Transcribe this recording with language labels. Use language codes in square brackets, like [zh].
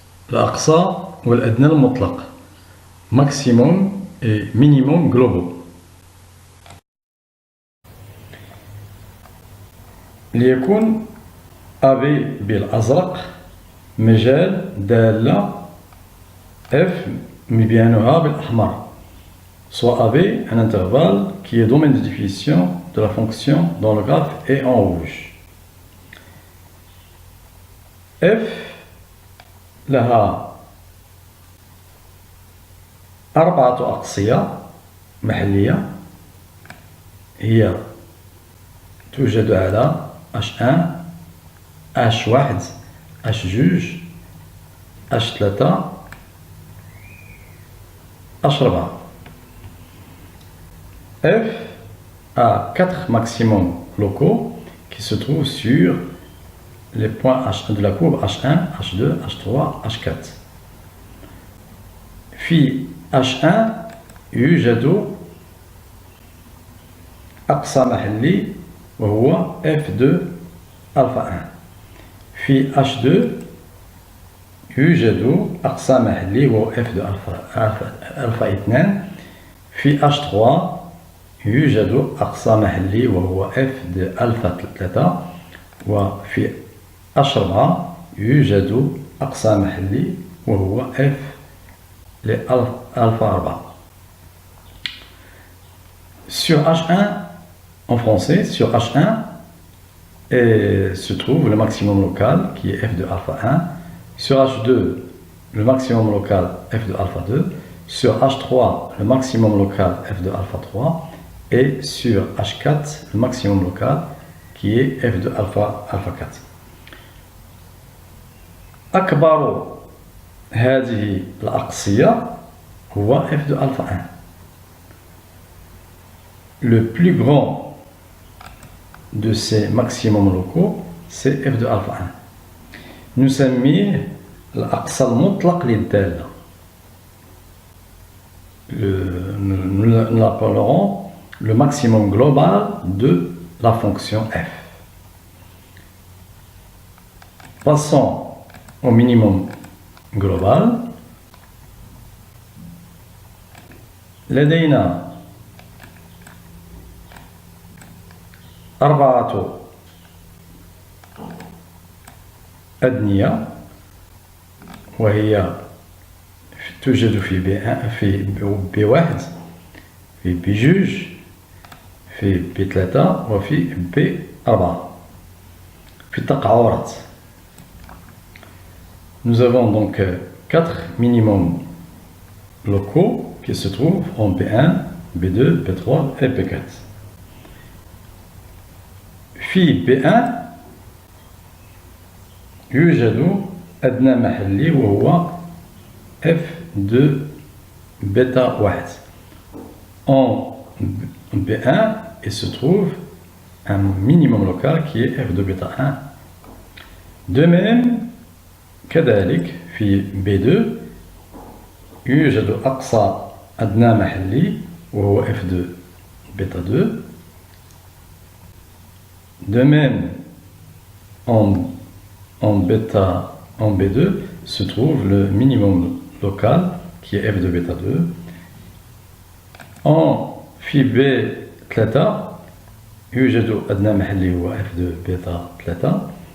[ar] الأقصى والأدنى المطلق [fr] maximum et minimum globaux. [ar] ليكون AB بالأزرق مجال دالة F مبيانها بالأحمر. [fr] Soit AB un intervalle qui est domaine de définition de la fonction dont le graphe est en rouge. [ar] F لها 4 أقصية محلية هي توجد على H1 H1 H2 H3 H4. [fr] F a 4 maximums locaux qui se trouvent sur les points H1 de la courbe H1, H2, H3, H4. [ar] في H1 يوجد أقصى محلي وهو F2 ألفا 1. في H2 يوجد أقصى محلي وهو F2 ألفا 2. في H3 يوجد أقصى محلي وهو F2 ألفا 3. وفي H4 يوجد أقصى محلي وهو F alpha 4. [fr] Sur H1, en français, sur H1 se trouve le maximum local qui est F de alpha 1. Sur H2, le maximum local F de alpha 2. Sur H3, le maximum local F de alpha 3. Et sur H4, le maximum local qui est F de alpha 4. [ar] أكبر هذه الأقصية هو F de alpha 1. [fr] Le plus grand de ces maximums locaux c'est F de alpha 1. [ar] نسميه الأقصى المطلق للدالة. [fr] Nous l'appellerons le maximum global de la fonction f. Passons au minimum global. [ar] لدينا 4 أدنية وهي توجد في B1 في B2 في B3 وفي B4 في التقعرات. [fr] Nous avons donc 4 minimums locaux qui se trouvent en B1, B2, B3 et B4. [ar] في B1 يوجد أدنى محلي وهو F2 bêta 1. [fr] En B1, il se trouve un minimum local qui est F2 bêta 1. De même, [ar] كذلك في B2 يوجد أقصى أدنى محلي وهو F2 bêta 2. [fr] De même, en B2 se trouve le minimum local qui est F2 bêta 2. [ar] En في B3 يوجد أدنى محلي هو F2 bêta 3.